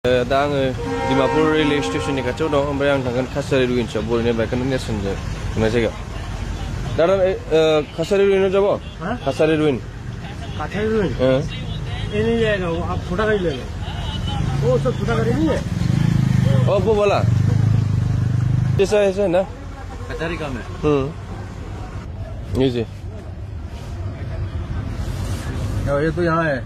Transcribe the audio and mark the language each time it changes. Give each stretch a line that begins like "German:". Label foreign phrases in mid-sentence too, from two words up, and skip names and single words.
Bodo: दा आङो डिमापुर रेलवे स्टेशननि खाथियाव दं ओमफ्राय आं थांगोन काछारी रुइन्सआव बर'नि बायखोन्दा नेरसोनजों थांनाय जायगायाव दादा काछारी रुइन যাব काछारी रुइन
Hindi: नहीं जाएगा वो आप छोटा गाड़ी ले लो वो सब छोटा गाड़ी नहीं है वो वाला ऐसा ऐसा है ना कचहरी का में ये जी ये तो यहाँ है